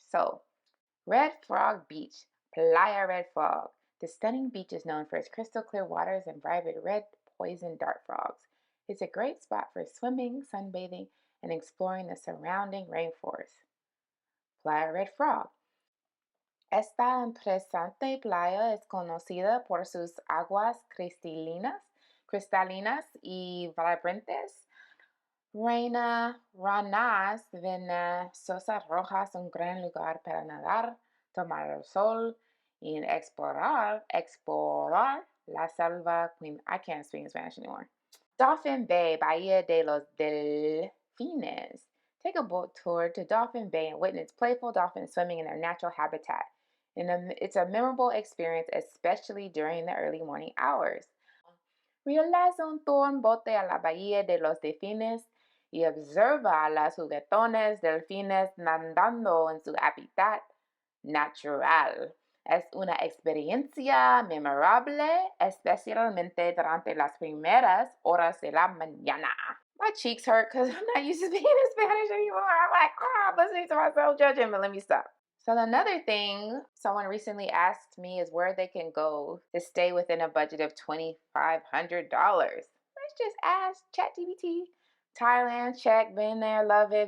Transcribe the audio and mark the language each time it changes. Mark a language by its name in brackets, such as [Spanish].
[English] So Red Frog Beach, Playa Red Frog. The stunning beach is known for its crystal clear waters and vibrant red poison dart frogs. It's a great spot for swimming, sunbathing, and exploring the surrounding rainforest. Playa Red Frog. [Spanish] Esta interesante playa es conocida por sus aguas cristalinas y vibrantes. Reina Ranas, venenosas rojas, un gran lugar para nadar, tomar el sol y explorar la selva. [English] I can't speak in Spanish anymore. Dolphin Bay, Bahia de los Delfines. Take a boat tour to Dolphin Bay and witness playful dolphins swimming in their natural habitat. It's a memorable experience, especially during the early morning hours. [Spanish] Realiza un tour en bote a la Bahía de los Delfines y observa a los juguetones delfines nadando en su hábitat natural. Es una experiencia memorable, especialmente durante las primeras horas de la mañana. [English] My cheeks hurt because I'm not used to speaking in Spanish anymore. I'm like, I'm listening to myself judging, but let me stop. So another thing someone recently asked me is where they can go to stay within a budget of $2,500. Let's just ask ChatGPT. Thailand, check, been there, love it.